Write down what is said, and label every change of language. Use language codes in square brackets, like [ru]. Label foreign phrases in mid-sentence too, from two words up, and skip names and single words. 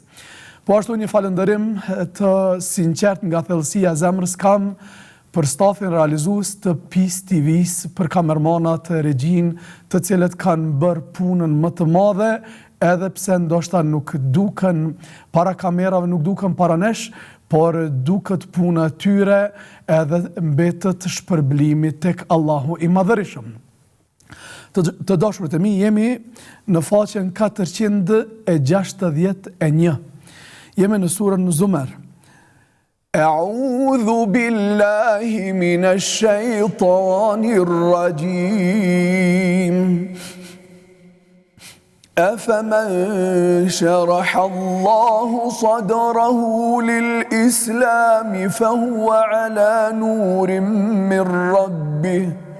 [sq] Po ashtu një falënderim të sinqert nga thellësia e zemrës kam për stafin realizues të PIS TV-s, për kamermanat, regjin, të cilët kanë bërë punën më të madhe, edhe pse ndoshta nuk duken para kamerave, nuk duken para nesh, por duket puna e tyre edhe mbetet shpërblimi tek Allahu I Madhërisëm. Të dashurit e mi, jemi në faqen 461. Jemi në surën Zumer. [ar] أعوذ بالله من الشيطان الرجيم. أفمن شرح الله صدره للإسلام فهو على نور من ربه